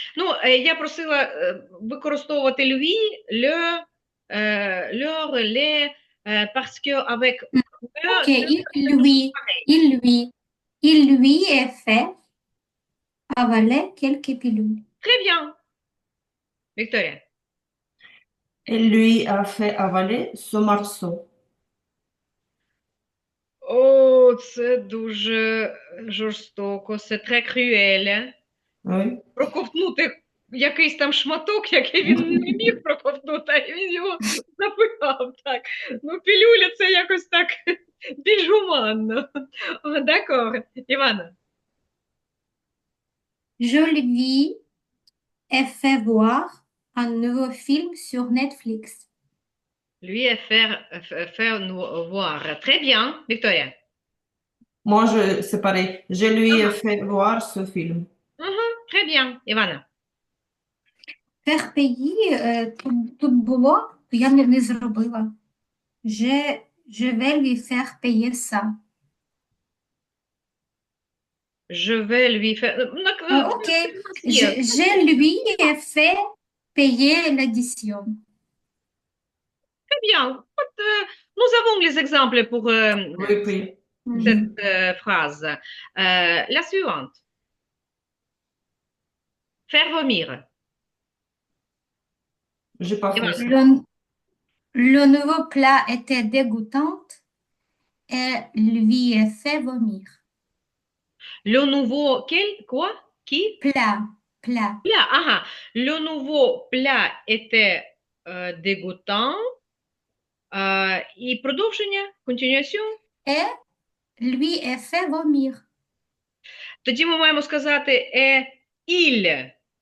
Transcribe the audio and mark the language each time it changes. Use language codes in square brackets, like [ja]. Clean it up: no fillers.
[uk] Ну, я просила використовувати [fr] lui, le, leur, les, parce que avec Ok, le, il lui est fait avaler quelques pilules. Très bien. Victoria. Elle lui a fait avaler ce morceau. [uk] О, це дуже жорстоко, це [fr] très cruel. Oui. [uk] Проковтнути якийсь там шматок, який він не міг проковтнути, а він його запихав. Так. Ну, пілюля це якось так більш гуманно. [fr] D'accord. Івана. Je lui ai fait voir un nouveau film sur Netflix. Lui est faire nous voir. Très bien. Victoria. Moi, c'est pareil. Je lui ai fait voir ce film. Très bien. Івана. Faire payer, [uk] тут було, я не зробила. [fr] Je vais lui faire payer ça. Je vais lui faire... Ok, je lui ai fait payer l'addition. Très bien. Nous avons les exemples pour Oui, oui. cette phrase. La suivante. Faire vomir. J'ai pas fait ça. Le nouveau plat était dégoûtant et lui a fait vomir. Le nouveau... Quel? Quoi? Qui? Plat. Plat. Ага. Le nouveau plat était dégoûtant. [uk] І продовження, [fr] continuation. Et lui a fait vomir. [uk] Тоді ми маємо сказати [fr] il.